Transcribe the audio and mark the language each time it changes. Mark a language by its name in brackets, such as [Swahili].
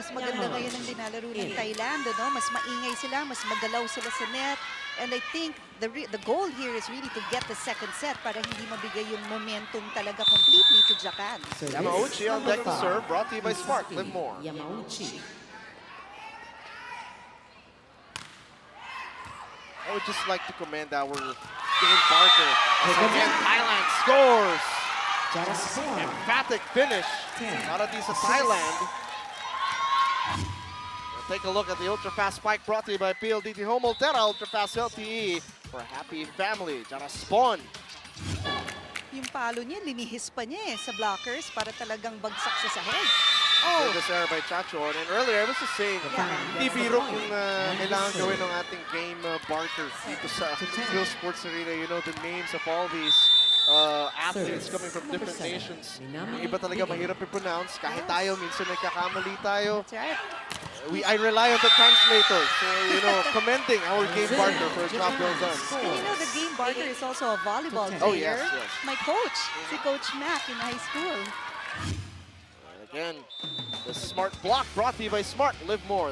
[Filipino] Mas maganda ngayon ang dinalaro ng Thailand, no? Mas maingay sila, mas magalaw sila sa net. [English] And I think the goal here is really to get the second set [Filipino] para hindi mabigay yung momentum talaga [English] completely to Japan. Yamauchi on deck to serve, brought to you by Smart. Live more. Yamauchi. I would just like to commend our Dane Barker. As again, Thailand scores. Emphatic finish. [Filipino] Para di sa Thailand. [English] We'll take a look at the ultra-fast spike brought to you by PLDT Home Ultera. Ultra-fast LTE for a happy family. Jaraspon. [Filipino] Yung palo niya, linihis pa niya eh sa blockers para talagang bagsak sa sahig. [English] Service error by Chachuan. And earlier, I was just saying, [Filipino] hindi biro kung kailangan gawin ng ating game Barker dito sa [English] Skill Sports Arena. You know, the names of all these athletes coming from different nations. [Filipino] Yung iba talaga mahirap i-pronounce. Kahit tayo, minsan nagkakamali tayo. [English] That's right. I rely on the translator. So, you know, commending our Game Barker for a job well done. And you know, the Game Barker is also a volleyball player. Oh, yes, yes. My coach, si Coach Mac in high school. And again, the smart block brought to you by Smart. Live more.